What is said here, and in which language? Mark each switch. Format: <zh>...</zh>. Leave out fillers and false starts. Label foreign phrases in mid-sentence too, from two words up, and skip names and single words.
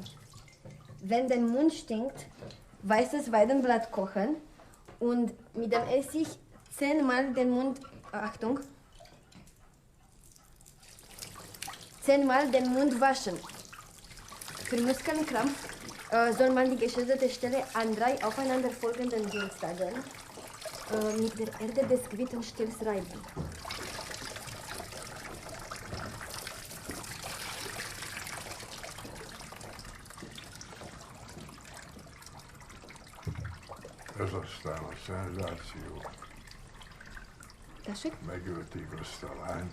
<de>Wenn der Mund stinkt, weißes Weidenblatt kochen und mit dem Essig 10-mal den Mund, Achtung, 10-mal den Mund waschen. Für Muskelkrampf soll man die geschädigte Stelle an 3 aufeinanderfolgenden Dienstagen mit der Erde des Quittenstils reiben.</de> <hu>Ez aztán a szenzáció. Tessék? Megölték azt a lányt.</hu>